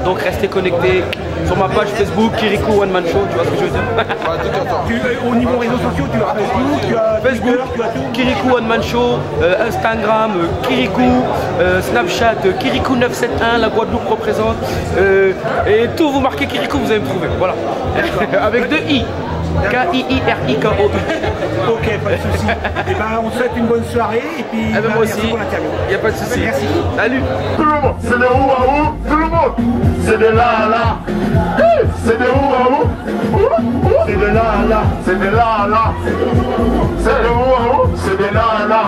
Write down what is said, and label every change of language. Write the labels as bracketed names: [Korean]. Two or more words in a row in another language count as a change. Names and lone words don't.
[French] Donc restez connectés sur ma page Facebook Kirikou One Man Show, tu vois ce que je veux dire. Au niveau réseaux sociaux, tu as Facebook, tu as Facebook, Twitter, tu as tout. Kirikou One Man Show, Instagram, Kirikou, Snapchat, Kirikou 971, la Guadeloupe représente. Et tout, vous marquez Kirikou, vous allez me trouver. Voilà. Avec 2 I. K-I-I-R-I-K-O. Ok, pas de soucis. Et ben, on te souhaite une bonne soirée et puis Moi merci aussi, pour l'interview. il n'y a pas de souci. Merci. Salut. Tout le monde, c'est de où à où? Tout le monde, c'est de là à là. C'est de où à où? C'est de là à là. C'est de là à là. C'est de où à où? C'est de là à là.